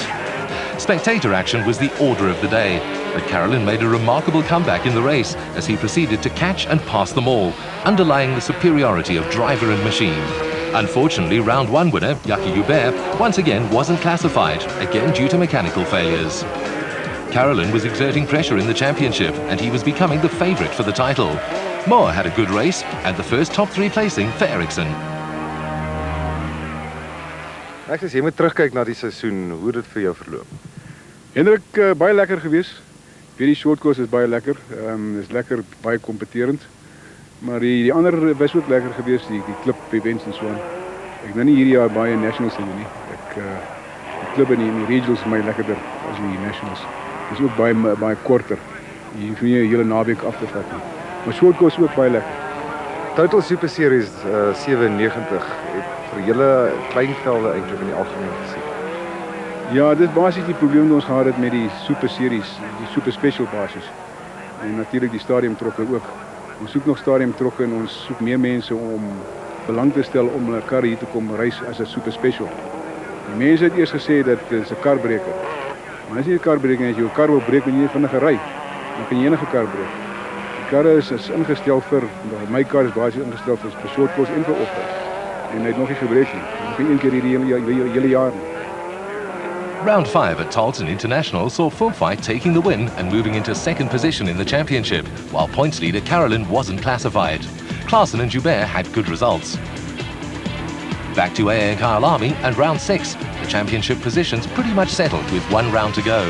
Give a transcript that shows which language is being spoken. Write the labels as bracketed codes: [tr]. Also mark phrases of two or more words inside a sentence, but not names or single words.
[en] Spectator action was the order of the day, but Carolyn made a remarkable comeback in the race as he proceeded to catch and pass them all, underlying the superiority of driver and machine. Unfortunately, round 1 winner, Jackie Joubert, once again wasn't classified, again due to mechanical failures. Carolyn was exerting pressure in the championship, and he was becoming the favourite for the title. Moore had a good race, and the first top 3 placing for Ericsson. [af] Ek sê jy moet terugkyk na die seisoen, hoe dit vir jou verloop. Hendrik, baie lekker gewees. Weer die [en] short course [af] is baie lekker. Is lekker, baie kompeterend. Maar die ander was ook lekker gewees, die klip events en so aan. Ek nou nie hierdie jaar baie nationals doen nie. Die klip en die regionals is my lekkerder as die nationals. Dit is ook baie korter. Jy hoef nie 'n hele naweek af te vat nie. Maar [en] short course [af] ook baie lekker. Total Super Series 97 het vir julle kleinvelde eintlik in die algemeen gesien. Ja, dit is basies die probleem wat ons gehad het met die Super Series, die Super Special basis. En natuurlik die stadiumtrokke ook. Ons soek nog stadiumtrokke en ons soek meer mense om belang te stel om hulle kar hier te kom reis as 'n Super Special. Die mense het eers gesê dat dit is 'n karbreker. Maar as jy 'n karbreker het, as jou kar wil breek en jy vinnig ry, dan kan jy enige kar breek. Die karre is ingestel vir, my kar is basies ingestel vir [en] short course [af] en vir off-road. En hy het nog nie gebreek nie. Nog nie een keer hierdie hele jaar nie. [en] Round 5 at Talton International saw Fumfai taking the win and moving into 2nd position in the championship, while points leader Carolyn wasn't classified. Klaassen and Joubert had good results. back to AA Kyalami and round 6. The championship positions pretty much settled with 1 round to go.